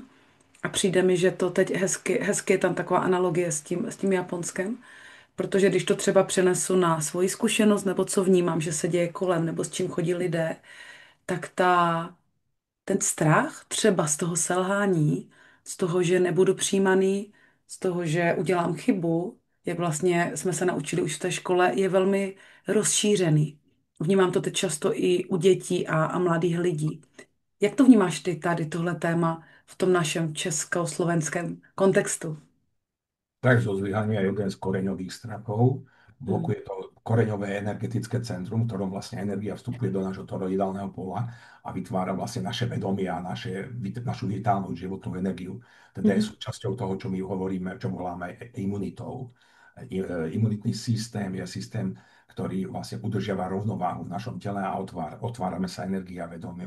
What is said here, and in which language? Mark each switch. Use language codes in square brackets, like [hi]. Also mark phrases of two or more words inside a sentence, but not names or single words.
[cs] A přijde mi, že to teď hezky je tam taková analogie s tím Japonskem, protože když to třeba přenesu na svoji zkušenost, nebo co vnímám, že se děje kolem, nebo s čím chodí lidé, tak ten strach třeba z toho selhání, z toho, že nebudu přijímaný, z toho, že udělám chybu, jak vlastně jsme se naučili už v té škole, je velmi rozšířený. Vnímám to teď často i u dětí a mladých lidí. Jak to vnímáš ty tady tohle téma v tom našem československém kontextu? [sk] Tak zo zlyhania je jeden z koreňových strachov. Mm. Blokuje to koreňové energetické centrum, v ktorom vlastne energia vstupuje do nášho toroidálneho pola a vytvára vlastne naše vedomie a našu vitálnu životnú energiu. Teda je Mhm. súčasťou toho, čo my hovoríme, čo voláme imunitou. Imunitný systém je systém, ktorý vlastne udržiava rovnováhu v našom tele a otvárame sa energii a vedomiu.